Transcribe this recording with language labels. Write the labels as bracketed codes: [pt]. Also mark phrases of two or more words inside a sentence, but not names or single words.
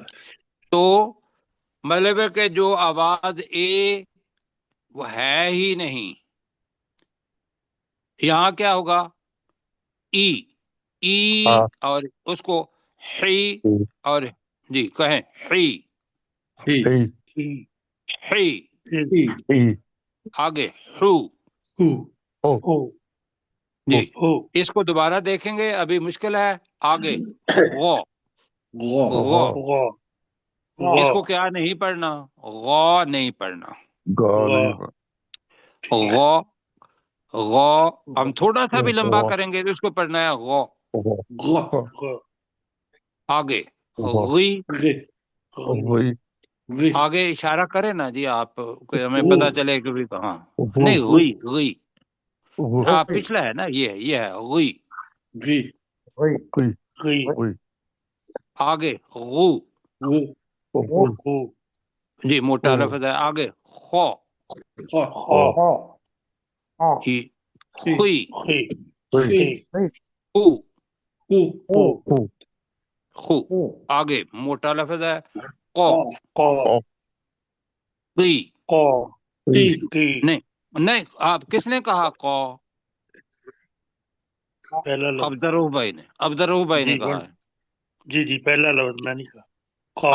[ur] تو مطلب ہے کہ جو آواز اے وہ ہے ہی نہیں. یہاں کیا ہوگا ای ای، اور اس کو حی اور جی کہیں حی ای ای حی. ای آگے حو او او جی. او اس کو دوبارہ دیکھیں گے، ابھی مشکل ہے. آگے غو غو غو. غا اس غا کو کیا نہیں پڑھنا، غو نہیں پڑھنا. غا ٹھیک غو غو ہم تھوڑا سا بھی لمبا کریں گے تو اس کو پڑھنا ہے غو. غو غا آگے غی. غی غی غی آگے اشارہ کرے نا جی آپ کہ ہمیں غو پتا چلے کہ بھی کہاں. نہیں غی غی. ہاں غی. پچھلا ہے نا، یہ ہے غی. غی غی. غی آگے غو غو غو. غو جی موٹا لفظ ہے. آگے خو خا خا خا. خا. ہی خی خوی خی خی خی غی. خو کو او خو. او. آگے موٹا لفظ ہے قو قا قا قی. قا قی قی نہیں نہیں، آپ کس نے کہا قو؟ پہلا لفظ عبدالرؤف بھائی جی نے کہا ہے. جی جی پہلا لفظ میں نہیں کہا قا